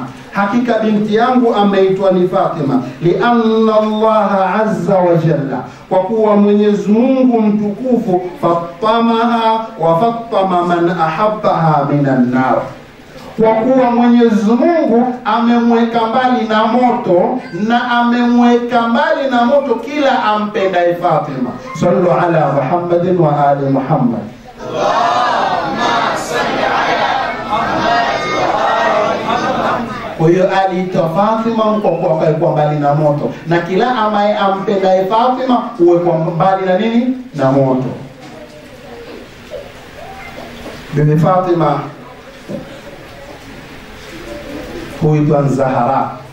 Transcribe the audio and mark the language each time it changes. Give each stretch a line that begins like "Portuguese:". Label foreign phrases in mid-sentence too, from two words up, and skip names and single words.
Swahili: Hakika binti yangu ameitwa ni Fatima
Arabic: لأن الله عز وجل,
Swahili: kwa kuwa Mwenyezi Mungu mtukufu
Arabic: فطمها وفطم من أحبها من النار,
Swahili: kwa kuwa Mwenyezi Mungu amemweka mbali na moto na amemweka mbali na moto kila ampendaye Fatima.
Arabic: صلوا على محمد وآل محمد. اللهم صل على محمد وآل محمد.
Swahili: Kwa hiyo aliitwa Fatima kwa mbali na moto, na kila ambaye ampendaye Fatima uwe kwa mbali na nini? Na moto. Bibi Fatima huitwa Zahara.